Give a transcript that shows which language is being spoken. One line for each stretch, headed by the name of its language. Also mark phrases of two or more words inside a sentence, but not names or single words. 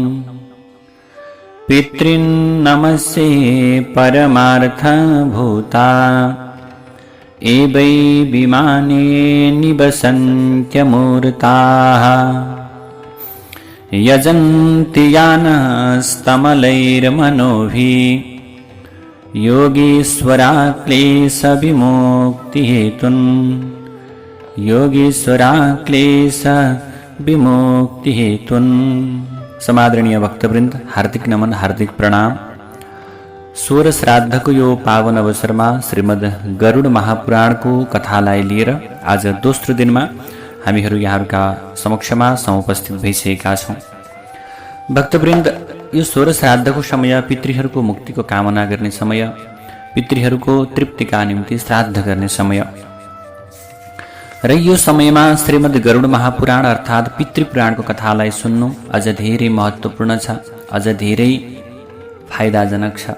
Sanskrit: पितॄन् नमस्ये परमार्थभूता ये वै विमाने निवसन्त्यमूर्ताः यजन्ति यानस्तमलैर्मनोभिः योगीश्वराक्लेशविमुक्तिहेतुन्।
Nepali: समादरणीय भक्तवृन्द, हार्दिक नमन, हार्दिक प्रणाम। सोह्र श्राद्धको यो पावन अवसरमा श्रीमद् गरुड महापुराणको कथालाई लिएर आज दोस्रो दिनमा हामीहरू यहाँहरूका समक्षमा समुपस्थित भइसकेका छौँ। भक्तवृन्द, यो सोह्र श्राद्धको समय पितृहरूको मुक्तिको कामना गर्ने समय, पितृहरूको तृप्तिका निम्ति श्राद्ध गर्ने समय र यो समयमा श्रीमद् गरुड महापुराण अर्थात् पितृपुराणको कथालाई सुन्नु अझ धेरै महत्त्वपूर्ण छ, अझ धेरै फाइदाजनक छ।